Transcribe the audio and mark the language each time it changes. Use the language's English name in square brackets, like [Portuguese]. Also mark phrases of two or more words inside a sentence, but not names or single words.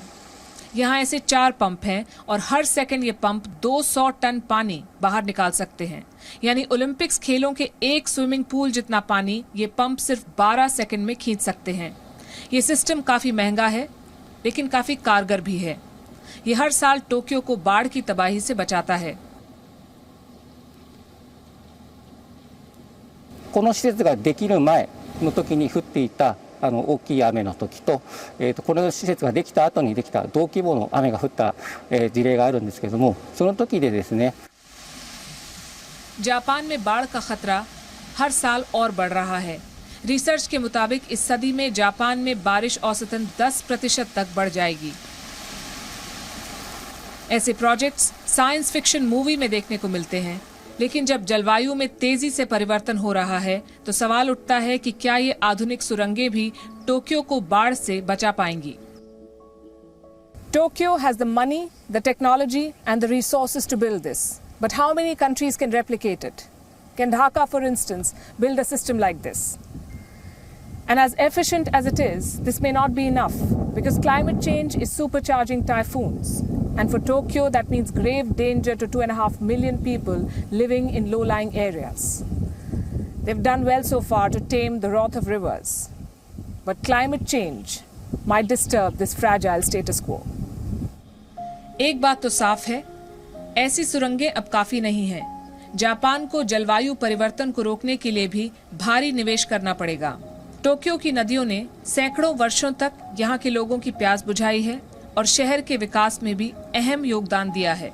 [Hindi] यहाँ ऐसे 4 पंप हैं और हर सेकंड ये पंप 200 टन पानी बाहर निकाल सकते हैं। यानी ओलंपिक्स खेलों के एक [English] swimming pool [Hindi] जितना पानी ये पंप सिर्फ 12 सेकंड में खींच सकते हैं। ये सिस्टम काफी महंगा है, लेकिन काफी कारगर भी है। ये हर साल टोक्यो को बाढ़ की तबाही से बचाता है। [Japanese] この施設ができる前の時に降っていた大きい雨の時と、この施設ができた後にできた同規模の雨が降った、事例があるんですけれども、その時でですね、 [Hindi] जापान में बाढ़ का खतरा हर साल और बढ़ रहा है। रिसर्च के मुताबिक इस सदी में जापान में बारिश औसतन 10% तक बढ़ जाएगी। ऐसे प्रोजेक्ट्स [English] science fiction movie [Hindi] में देखने को मिलते हैं, लेकिन जब जलवायु में तेजी से परिवर्तन हो रहा है तो सवाल उठता है कि क्या ये आधुनिक सुरंगें भी टोक्यो को बाढ़ से बचा पाएंगी। [English] Tokyo has the money, the technology, and the resources to build this. But how many countries can replicate it? Can Dhaka, for instance, build a system like this? And as efficient as it is, this may not be enough because climate change is supercharging typhoons. And for Tokyo, that means grave danger to 2.5 million people living in low-lying areas. They've done well so far to tame the wrath of rivers. But climate change might disturb this fragile status quo. [Hindi] एक बात तो साफ है, ऐसी सुरंगें अब काफी नहीं हैं। जापान को जलवायु परिवर्तन को रोकने के लिए भी भारी निवेश करना पड़ेगा। टोक्यो की नदियों ने सैकड़ों वर्षों तक यहाँ के लोगों की प्यास बुझाई है और शहर के विकास में भी अहम योगदान दिया है।